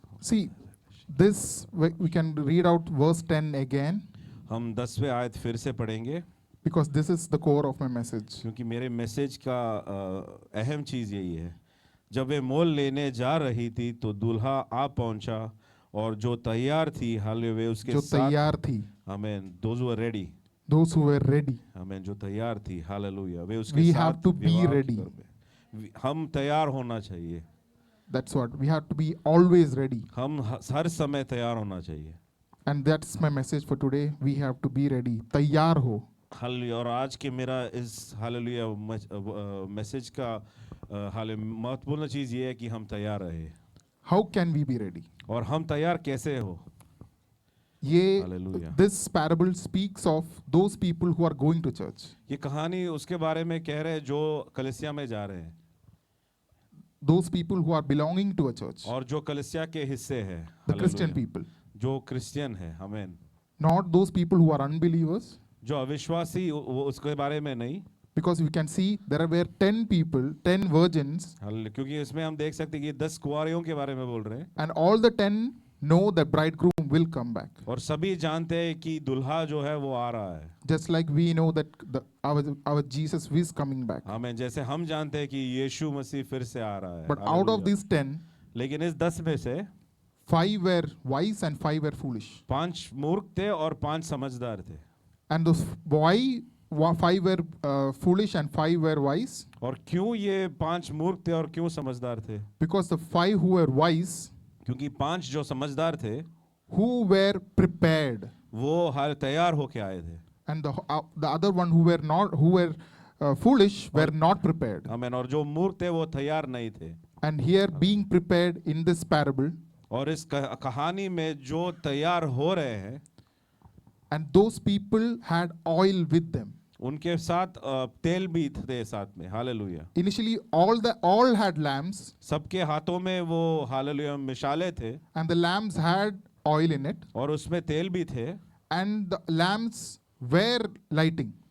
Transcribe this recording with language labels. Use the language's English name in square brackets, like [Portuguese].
[English] See, this we can read out verse 10 again, [Hindi] हम 10वें आयत फिर से पढ़ेंगे, [English] because this is the core of my message. [Hindi] क्योंकि मेरे मैसेज का अहम चीज़ यही है। जब वे मोल लेने जा रही थी तो दूल्हा आ पहुंचा, और जो तैयार थी हालेलुया वे उसके जो साथ। तैयार थी, [English] आमीन। Those who were ready। those who were ready. [Hindi] आमीन। जो तैयार थी हालेलुया वे उसके [English] We [Hindi] साथ [English] have to be [Hindi] विवाह [English] ready. [Hindi] करने। हम तैयार होना चाहिए। [English] That's what we have to be, always ready. [Hindi] हम हर समय तैयार होना चाहिए। [English] And that's my message for today. We have to be ready. [Hindi] तैयार हो। हालेलुया। और आज के मेरा इस हालेलुया मैसेज का महत्वपूर्ण चीज़ ये है कि हम तैयार रहे। [English] How can we be ready? [Hindi] और हम तैयार कैसे हो? ये [English] Hallelujah. this parable speaks of those people who are going to church. [Hindi] ये कहानी उसके बारे में कह रहे हैं जो कलीसिया में जा रहे हैं, [English] Those people who are belonging to a church. [Hindi] और जो कलीसिया के हिस्से हैं। [English] The Christian Hallelujah. people. [Hindi] जो क्रिश्चियन है। आमीन। [English] Not those people who are unbelievers. [Hindi] जो अविश्वासी वो उसके बारे में नहीं। [English] Because we can see there were 10 people, 10 virgins, [Hindi] hallelujah. क्योंकि इसमें हम देख सकते हैं कि 10 कुंवारियों के बारे में बोल रहे हैं, [English] and all the 10 know that bridegroom will come back. [Hindi] और सभी जानते हैं कि दुल्हा जो है वो आ रहा है। [English] Just like we know that our Jesus is coming back. [Hindi] आमीन। जैसे हम जानते हैं कि यीशु मसीह फिर से आ रहा है। [English] But out of [Hindi] hallelujah. [English] these 10, [Hindi] लेकिन इस 10 में से [English] 5 were wise and 5 were foolish. [Hindi] 5 मूर्ख थे और 5 समझदार थे। [English] And those 5 were foolish and 5 were wise. [Hindi] और क्यों ये 5 मूर्ख थे और क्यों समझदार थे? [English] Because the 5 who were wise, [Hindi] क्योंकि 5 जो समझदार थे [English] who were prepared, [Hindi] वो हाल तैयार होके आए थे। [English] and the other one who were foolish were not prepared. [Hindi] आमीन। और जो मूर्ख थे वो तैयार नहीं थे। [English] And here being prepared in this parable, [Hindi] और इस कहानी में जो तैयार हो रहे हैं, [English] and those people had oil with them. [Hindi] उनके साथ तेल भी थे साथ में। Hallelujah. [English] Initially all had lamps, [Hindi] सबके हाथों में वो हालेलुया मिशाले थे, [English] and the lamps had oil in it, [Hindi] और उसमें तेल भी थे, [English] and the lamps were lighting.